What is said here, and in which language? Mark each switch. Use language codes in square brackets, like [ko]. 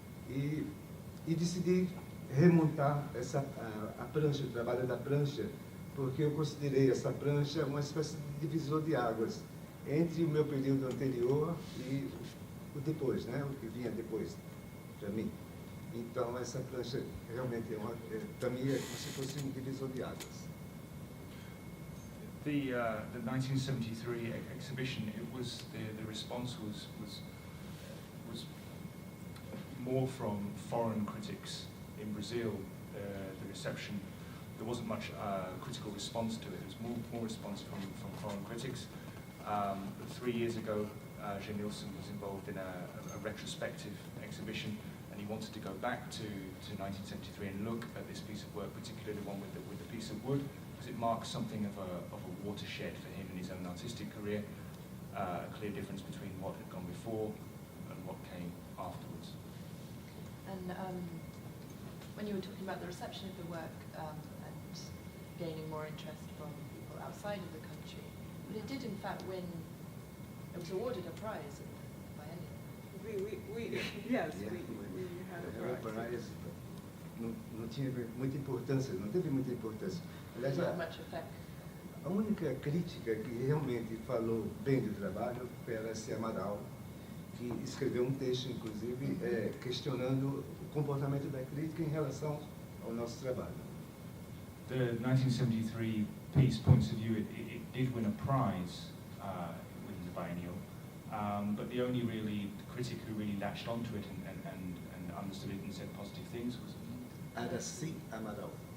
[pt] E decidi remontar a prancha, o trabalho da prancha, porque eu considerei essa prancha uma espécie de divisor de águas entre o meu período anterior e o depois, né? O que vinha depois, para mim. Então, essa prancha realmente para mim é como se fosse um divisor de águas. [en] The 1973 exhibition, it was the response was more from foreign critics in Brazil. The reception, there wasn't much critical response to it. It was more response from foreign critics. 3 years ago, Genilson was involved in a retrospective exhibition, and he wanted to go back to 1973 and look at this piece of work, particularly the one with the piece of wood, because it marks something of a watershed for him in his own artistic career, a clear difference between what had gone before and what came afterwards. And when you were talking about the reception of the work and gaining more interest from people outside of the country, but it did in fact win, it was awarded a prize at the biennial. Yes, we had a prize. [pt] Não tinha muita importância, não teve muita importância. Aliás, a única crítica que realmente falou bem do trabalho foi a Arte Amaral, que escreveu um texto, inclusive, questionando o comportamento da crítica em relação ao nosso trabalho. [en] The 1973 piece, Points of View, it did win a prize within the biennial, but the only really critic who really latched onto it and understood it and said positive things was Araci Amaral.